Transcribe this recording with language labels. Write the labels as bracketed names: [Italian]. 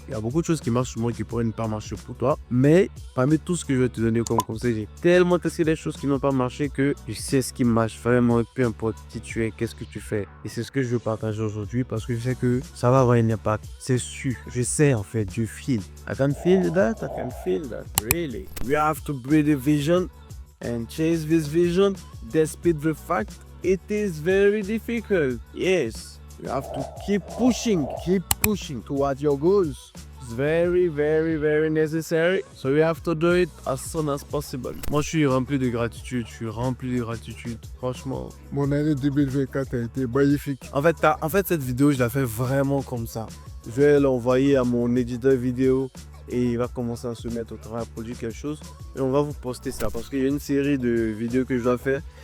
[French] Il y a beaucoup de choses qui marchent sur moi qui pourraient ne pas marcher pour toi. Mais parmi tout ce que je vais te donner comme conseil, j'ai tellement testé des choses qui n'ont pas marché que je sais ce qui marche vraiment. Peu importe qui tu es, qu'est-ce que tu fais. Et c'est ce que je veux partager aujourd'hui parce que je sais que ça va avoir un impact. C'est sûr. Je sais en fait, je feel. [English] I can feel that, really. We have to build a vision and chase this vision despite the fact it is very difficult. Yes. You have to keep pushing towards your goals. It's very, very, very necessary. So we have to do it as soon as possible. [French] Moi, je suis rempli de gratitude. Je suis rempli de gratitude. Franchement. Mon année 2024 a été magnifique. En fait, cette vidéo, je la fais vraiment comme ça. Je vais l'envoyer à mon éditeur vidéo et il va commencer à se mettre au travail à produire quelque chose. Et on va vous poster ça parce qu'il y a une série de vidéos que je dois faire.